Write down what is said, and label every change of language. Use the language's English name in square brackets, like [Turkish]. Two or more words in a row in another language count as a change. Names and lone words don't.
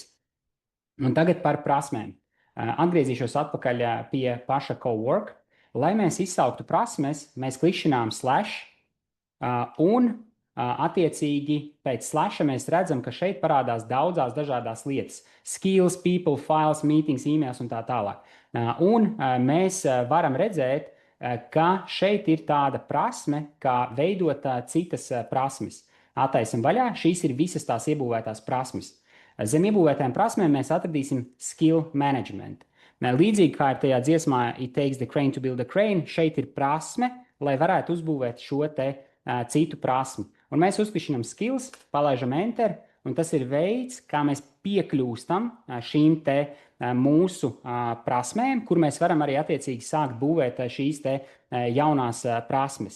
[Latvian] Un tagad par prasmēm. Atgriezīšos atpakaļ pie paša Cowork. Lai mēs izsauktu prasmes, mēs klikšķinām / un attiecīgi pēc slasha mēs redzam, ka šeit parādās daudzās dažādās lietas. [English] Skills, people, files, meetings, emails [Latvian] un tā tālāk. Un mēs varam redzēt, ka šeit ir tāda prasme, kā veidot citas prasmes. Attaisam vaļā, šīs ir visas tās iebūvētās prasmes. Zem iebūvētām prasmēm mēs atradīsim [English] skill management. [Latvian] Līdzīgi kā ir tajā dziesmā [English] It takes the crane to build a crane, [Latvian] šeit ir prasme, lai varētu uzbūvēt šo te citu prasmi. Un mēs uzklikšķinam skills, palaižam enter, un tas ir veids, kā mēs piekļūstam šīm te mūsu prasmēm, kur mēs varam arī attiecīgi sākt būvēt šīs te jaunās prasmes.